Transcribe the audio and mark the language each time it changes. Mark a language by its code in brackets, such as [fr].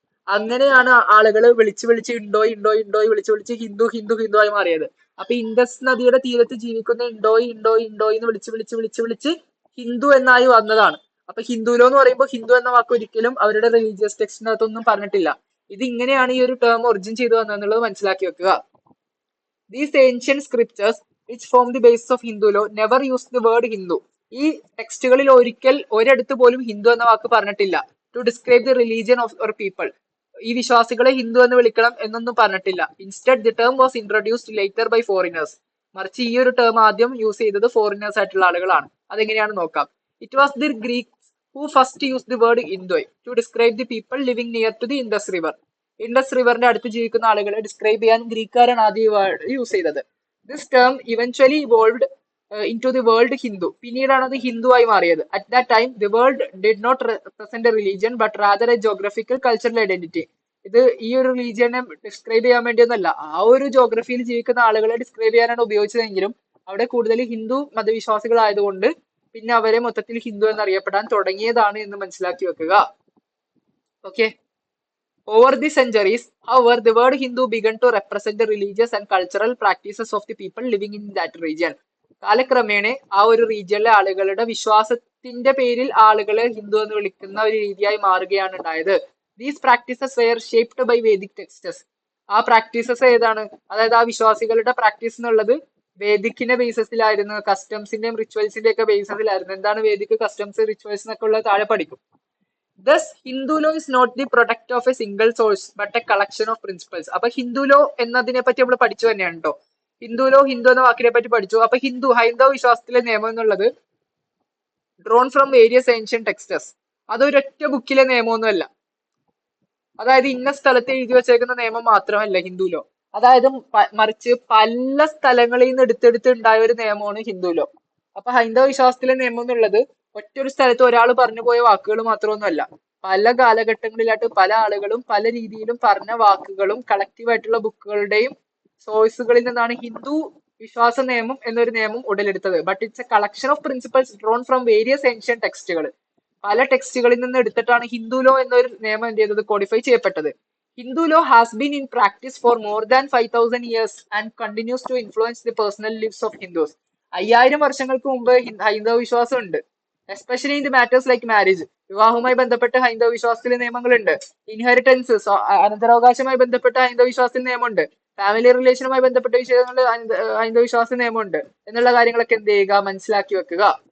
[ml] അങ്ങനെയാണ് ആളുകൾ വിളിച്ച് ഇൻഡോയ് വിളിച്ച് ഹിന്ദു ആയി മാറിയത്. അപ്പൊ ഇൻഡസ് നദിയുടെ തീരത്ത് ജീവിക്കുന്ന ഇൻഡോയ് എന്ന് വിളിച്ച് ഹിന്ദു എന്നായി വന്നതാണ്. അപ്പൊ ഹിന്ദുലോ എന്ന് പറയുമ്പോൾ ഹിന്ദു എന്ന വാക്ക് ഒരിക്കലും അവരുടെ റിലീജിയസ് ടെക്സ്റ്റിനകത്തൊന്നും പറഞ്ഞിട്ടില്ല. ഇത് ഇങ്ങനെയാണ് ഈ ഒരു ടേം ഒറിജിൻ ചെയ്തു വന്നതെന്നുള്ളത് മനസ്സിലാക്കി വെക്കുക. [en] These ancient scriptures which form the basis of Hindu law never used the word Hindu. [ml] ഈ ടെക്സ്റ്റുകളിൽ ഒരിടത്ത് പോലും ഹിന്ദു എന്ന വാക്ക് പറഞ്ഞിട്ടില്ല. [en] to describe the religion of our people, [ml] ഈ വിശ്വാസികളെ ഹിന്ദു എന്ന് വിളിക്കണം എന്നൊന്നും പറഞ്ഞിട്ടില്ല. [en] Instead the term was introduced later by foreigners. [ml] മറിച്ച് ഈ ഒരു ടേം ആദ്യം യൂസ് ചെയ്തത് ഫോറിനേഴ്സ് ആയിട്ടുള്ള ആളുകളാണ്. അതെങ്ങനെയാണ് നോക്കാം. [en] It was the Greeks who first use the word Indoi to describe the people living near to the Indus river. [ml] Indus റിവറിന്റെ അടുത്ത് ജീവിക്കുന്ന ആളുകളെ ഡിസ്ക്രൈബ് ചെയ്യാൻ ഗ്രീക്കുകാരാണ് ആദ്യം യൂസ് ചെയ്തത്. [en] This term eventually evolved into the world Hindu. [ml] പിന്നീടാണ് അത് ഹിന്ദു ആയി മാറിയത്. [en] At that time the world did not represent a religion but rather a geographical cultural identity. [ml] ഇത് ഈ ഒരു റിലീജിയനെ ഡിസ്ക്രൈബ് ചെയ്യാൻ വേണ്ടിയൊന്നല്ല, ആ ഒരു ജോഗ്രഫിയിൽ ജീവിക്കുന്ന ആളുകളെ ഡിസ്ക്രൈബ് ചെയ്യാനാണ് ഉപയോഗിച്ചതെങ്കിലും അവിടെ കൂടുതൽ ഹിന്ദു മതവിശ്വാസികളായതുകൊണ്ട് പിന്നെ അവരെ മൊത്തത്തിൽ ഹിന്ദു എന്നറിയപ്പെടാൻ തുടങ്ങിയതാണ് എന്ന് മനസ്സിലാക്കി വെക്കുക. Okay. [en] Over the centuries, however, the word Hindu began to represent the religious and cultural practices of the people living in that region. [ml] കാലക്രമേണ ആ ഒരു റീജിയനിലെ ആളുകളുടെ വിശ്വാസത്തിന്റെ പേരിൽ ആളുകളെ ഹിന്ദു എന്ന് വിളിക്കുന്ന ഒരു രീതിയായി മാറുകയാണ് ഉണ്ടായത്. [en] These practices were shaped by Vedic texts. [ml] ആ പ്രാക്ടീസസ് ഏതാണ്? അതായത് ആ വിശ്വാസികളുടെ പ്രാക്ടീസ് എന്നുള്ളത് വേദിക്കിന്റെ ബേസിസിലായിരുന്നു, കസ്റ്റംസിന്റെയും റിച്വൽസിന്റെ ഒക്കെ ബേസിസിലായിരുന്നു. എന്താണ് വേദിക്, കസ്റ്റംസ്, റിച്വൽസ് എന്നൊക്കെ ഉള്ളത് താഴെ പഠിക്കും. [en] Thus, Hindu law is not the product of a single source but a collection of principles. [ml] അപ്പൊ ഹിന്ദു ലോ എന്നതിനെ പറ്റി നമ്മൾ പഠിച്ചു തന്നെയാണ് കേട്ടോ. ഹിന്ദു എന്ന വാക്കിനെ പറ്റി പഠിച്ചു. അപ്പൊ ഹൈന്ദവ വിശ്വാസത്തിലെ നിയമം എന്നുള്ളത് [en] Drawn from various ancient texts. [ml] അതൊരൊറ്റ ബുക്കിലെ നിയമമൊന്നുമല്ല. അതായത് ഇന്ന സ്ഥലത്ത് എഴുതി വെച്ചേക്കുന്ന നിയമം മാത്രമല്ല ഹിന്ദു ലോ. അതായത് മറിച്ച് പല സ്ഥലങ്ങളിൽ നിന്ന് എടുത്തെടുത്ത് ഉണ്ടായ ഒരു നിയമമാണ് ഹിന്ദു ലോ. അപ്പൊ ഹൈന്ദവ വിശ്വാസത്തിലെ നിയമം എന്നുള്ളത് ഒറ്റൊരു സ്ഥലത്ത് ഒരാൾ പറഞ്ഞു പോയ വാക്കുകൾ മാത്രമൊന്നുമല്ല. പല കാലഘട്ടങ്ങളിലായിട്ട് പല ആളുകളും പല രീതിയിലും പറഞ്ഞ വാക്കുകളും കളക്റ്റീവ് ആയിട്ടുള്ള ബുക്കുകളുടെയും സോഴ്സുകളിൽ നിന്നാണ് ഹിന്ദു വിശ്വാസ നിയമം എന്നൊരു നിയമം ഉടലെടുത്തത്. [en] But it's a collection of principles drawn from various ancient ടെക്സ്റ്റുകൾ. [ml] പല ടെക്സ്റ്റുകളിൽ നിന്ന് എടുത്തിട്ടാണ് ഹിന്ദു ലോ എന്നൊരു നിയമം എന്ത് ചെയ്തത്, കോഡിഫൈ ചെയ്യപ്പെട്ടത്. [en] Hindu law has been in practice for more than 5,000 years and continues to influence the personal lives of Hindus. [ml] 5000 വർഷങ്ങൾക്ക് മുമ്പ് ഹൈന്ദവ വിശ്വാസം ഉണ്ട്. [en] Especially in the matters like marriage. [ml] വിവാഹവുമായി ബന്ധപ്പെട്ട് ഹൈന്ദവ വിശ്വാസത്തിലെ നിയമങ്ങളുണ്ട്. ഇൻഹെറിറ്റൻസ്, അനന്തരാവകാശവുമായി ബന്ധപ്പെട്ട ഹൈന്ദവ വിശ്വാസത്തിൽ നിയമമുണ്ട്. ഫാമിലി റിലേഷനുമായി ബന്ധപ്പെട്ട വിഷയങ്ങളിൽ ഹൈന്ദവ വിശ്വാസ നിയമമുണ്ട് എന്നുള്ള കാര്യങ്ങളൊക്കെ എന്ത് ചെയ്യുക, മനസ്സിലാക്കി വെക്കുക.